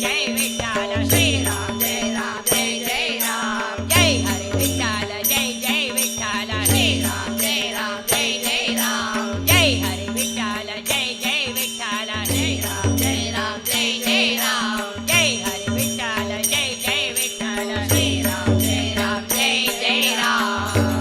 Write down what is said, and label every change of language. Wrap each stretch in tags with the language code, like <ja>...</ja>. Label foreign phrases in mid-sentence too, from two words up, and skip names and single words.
<mr>विठ्ठल श्रीराम जय राम जय जय राम जय हरी विठ्ठल जय जय विठ्ठल श्रीराम जय राम जय जय राम जय हरी विठ्ठल जय जय विठ्ठल श्रीराम जय राम जय जय राम जय हरी विठ्ठल जय जय विठ्ठल श्रीराम जय राम जय जय राम</mr>